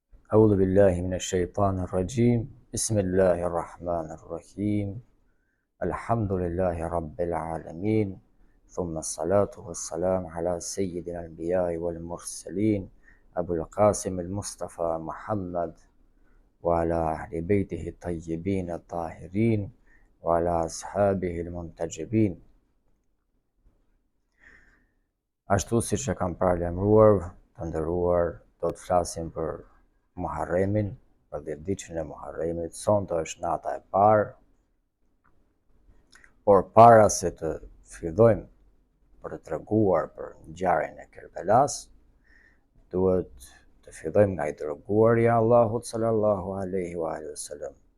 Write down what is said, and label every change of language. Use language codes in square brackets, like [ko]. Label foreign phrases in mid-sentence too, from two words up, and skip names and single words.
[ar] أعوذ بالله من الشيطان الرجيم بسم الله الرحمن الرحيم الحمد لله رب العالمين ثم الصلاة والسلام على سيد الأنبياء والمرسلين أبو القاسم المصطفى محمد وعلى أهل بيته الطيبين الطاهرين وعلى أصحابه المنتجبين. [sq] Ashtu siç e kam paralajmëruar, të nderuar, do të flasim për Muharremin, për dhjetëditën e Muharremit. Sonte është nata e parë, por para se të fillojmë për të treguar për ngjarjen e Kerbelas, duhet të fillojmë nga i dërguari i Allahut [ar] صلى الله عليه وسلم.